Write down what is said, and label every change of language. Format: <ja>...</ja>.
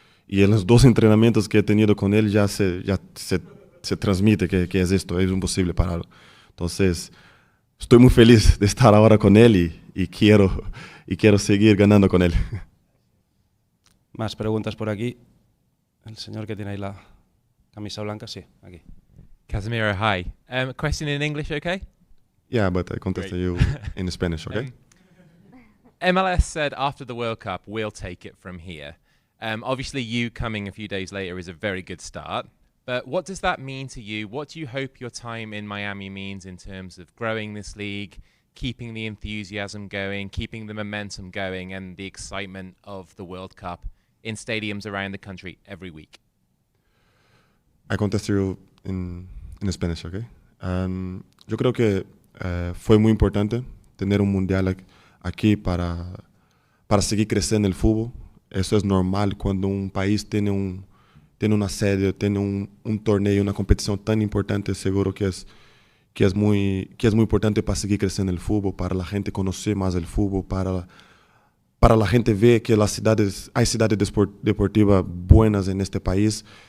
<es>Y en los 2 entrenamientos que he tenido con él ya se transmite que es esto, es imposible pararlo. Entonces, estoy muy feliz de estar ahora con él y quiero seguir ganando con él. Más preguntas por aquí. El señor que tiene ahí la camisa blanca, sí, aquí.</es> <en>Casemiro, hi. A question in English, okay? Yeah, but I contested you in Spanish, okay? MLS said after the World Cup, we'll take it from here. Obviously, you coming a few days later is a very good start. But what does that mean to you? What do you hope your time in Miami means in terms of growing this league, keeping the enthusiasm going, keeping the momentum going, and the excitement of the World Cup in stadiums around the country every week? I contest you in Spanish, okay?</en> <es>Yo creo que fue muy importante tener un mundial aquí para seguir creciendo el fútbol. Eso es normal cuando un país tiene una sede, tiene un torneo, una competición tan importante. Seguro que es muy importante para seguir creciendo el fútbol, para la gente conocer más el fútbol, para la gente ver que hay ciudades deportivas buenas en este país.</es>